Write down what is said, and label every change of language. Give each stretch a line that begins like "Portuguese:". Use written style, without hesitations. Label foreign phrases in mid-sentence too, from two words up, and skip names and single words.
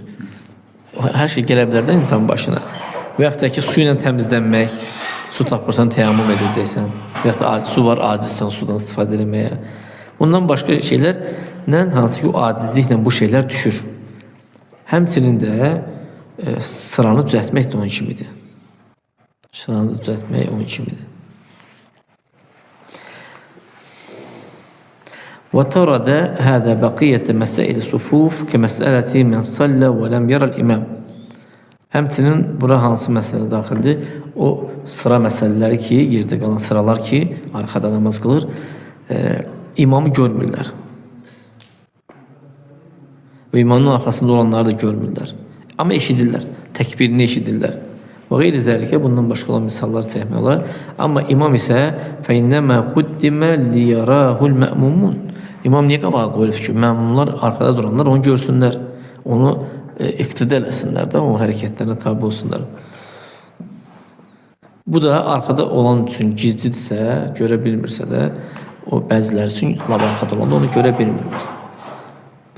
Azerbaijani: Hər şey gələ bilər də insanın başına. Və yaxud da ki, su ilə təmizlənmək, su tapırsan, təyammüm edəcəksən. Və yaxud da su var, acizsən sudan istifadə etməyə. Bundan başqa şeylərlə, hansı ki, o acizliklə bu şeylər düşür. Həmçinin də sıranı düzəltmək də onun kimidir. Sıranı düzəltmək onun kimidir.
Arabic: وَتَرَدَ هَذَا بَقِيَّةَ مَسَائِلِ الصُّفُوفِ كَمَسْأَلَةِ مَنْ صَلَّى وَلَمْ يَرَ الْإِمَامِ.
Azerbaijani: Həmçinin bura hansı məsələ daxildir? O sıra məsələləri ki, yerdə qalan sıralar ki, arxada namaz qılır, imamı görmürlər. Və imamın arxasında olanları da görmürlər. Amma eşidirlər, təkbirini eşidirlər. Və
Arabic: غير ذلك
Azerbaijani: bundan başqa olan misallar çəkmək olar. Amma imam isə
Arabic: فَاِنَّمَا قُدِّمَ لِيَرَاهُ الْمَأْمُمُونَ.
Azerbaijani: İmam niyə qabağa qoyulur ki, məmumlar, arxada duranlar onu görsünlər, onu iqtidə eləsinlər də, onun hərəkətlərinə tabi olsunlar. Bu da arxada olan üçün gizlidirsə, görə bilmirsə də, o bəziləri üçün lab arxada olanda onu görə bilmirlər.